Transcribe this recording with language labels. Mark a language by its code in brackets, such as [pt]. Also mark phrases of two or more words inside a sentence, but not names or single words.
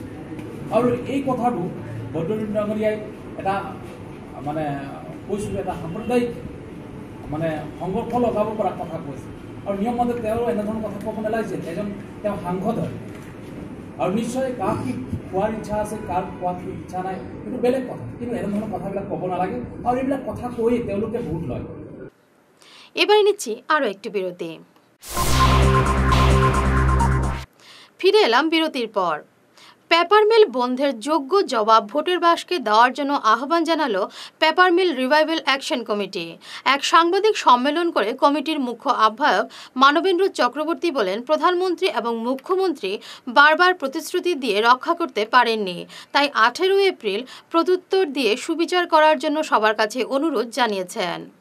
[as] আৰু এই কথাটো বদৰুদ্দিন ডাঙৰীয়াই এটা মানে কৈছোঁ এটা সাম্প্ৰদায়িক মানে সংঘৰ্ষ লগাব পৰা কথা কৈছে। আৰু নিয়মমতে তেওঁ এনেধৰণৰ কথা ক'ব নালাগিছিল। তেওঁ সাংসদ হয় আৰু নিশ্চয় কাক কি খোৱাৰ ইচ্ছা আছে, কাৰ খোৱাৰ ইচ্ছা নাই, সেইটো বেলেগ কথা। কিন্তু এনেধৰণৰ কথাবিলাক ক'ব নালাগে আৰু এইবিলাক কথা কৈয়ে তেওঁলোকে ভোট লয়। [bn] এবারে নিচ্ছি আরও একটি বিরতি। ফিরে এলাম বিরতির পর। [en] paper mill [bn] বন্ধের যোগ্য জবাব ভোটের বাক্সে দেওয়ার জন্য আহ্বান জানালো পেপার মিল রিভাইভাল অ্যাকশন কমিটি। এক সাংবাদিক সম্মেলন করে কমিটির মুখ্য আহ্বায়ক মানবেন্দ্র চক্রবর্তী বলেন, প্রধানমন্ত্রী এবং মুখ্যমন্ত্রী বারবার প্রতিশ্রুতি দিয়ে রক্ষা করতে পারেননি, তাই 18 এপ্রিল প্রত্যুত্তর দিয়ে সুবিচার করার জন্য সবার কাছে অনুরোধ জানিয়েছেন।